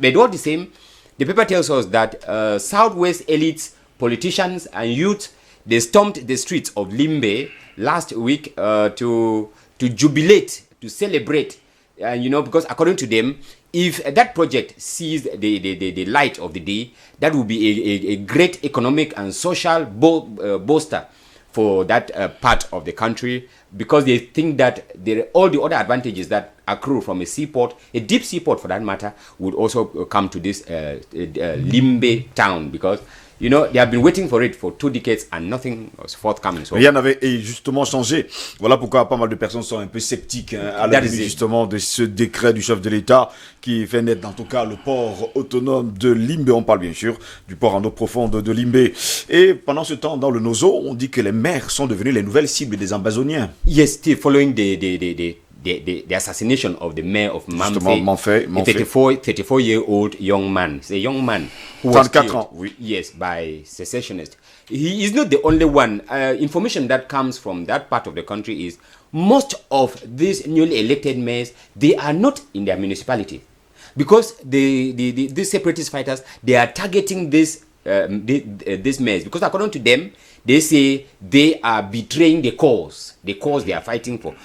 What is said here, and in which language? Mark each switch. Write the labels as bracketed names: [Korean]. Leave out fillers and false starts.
[English] But all the same, the paper tells us that Southwest elites, politicians, and youth, they stormed the streets of Limbe last week to jubilate, to celebrate, because according to them, if that project sees the light of the day, that will be a great economic and social booster for that part of the country, because they think that all the other advantages that accrue from a seaport, a deep seaport for that matter, would also come to this Limbe town, because they have been waiting for it for 2 decades and nothing was forthcoming. So [French] Rien n'avait justement changé. Voilà pourquoi pas mal de personnes sont un peu sceptiques à la vue justement de ce décret du chef de l'État qui fait naître en tout cas le port autonome de Limbe. On parle bien sûr du port en eau profonde de Limbe. Et pendant ce temps, dans le Nozo, on dit que les mers sont devenues les nouvelles cibles des Ambazoniens. [English] yes, still following the assassination of the mayor of Mamfe, a 34-year-old young man. It's a young man who was 34 killed, [French] ans, oui. [English] yes, by secessionists. He is not the only one. Information that comes from that part of the country is most of these newly elected mayors, they are not in their municipality, because these separatist fighters, they are targeting this mayors, because according to them, they say they are betraying the cause they are fighting for.